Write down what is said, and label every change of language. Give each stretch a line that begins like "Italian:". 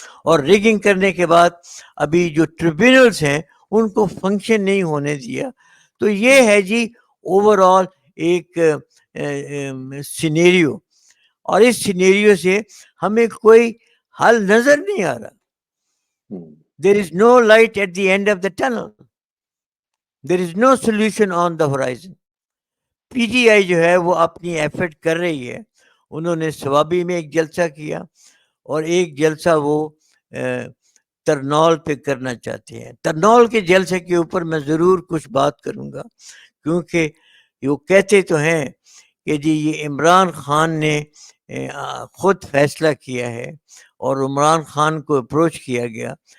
Urdu: اور ریگنگ کرنے کے بعد ابھی جو ٹریبیونلز ہیں ان کو فنکشن نہیں ہونے دیا. تو یہ ہے جی اوور آل ایک سینیریو, اور اس سینیریو سے ہمیں کوئی حل نظر نہیں آ رہا.
English: There is no light at the end of the tunnel. There is no solution on the horizon.
Urdu: P T I جو ہے وہ اپنی ایفرٹ کر رہی ہے. انہوں نے سوابی میں ایک جلسہ کیا, اور ایک جلسہ وہ ترنول پہ کرنا چاہتے ہیں. ترنول کے جلسے کے اوپر میں ضرور کچھ بات کروں گا, کیونکہ وہ کہتے تو ہیں کہ جی یہ عمران خان نے خود فیصلہ کیا ہے اور عمران خان کو اپروچ کیا گیا.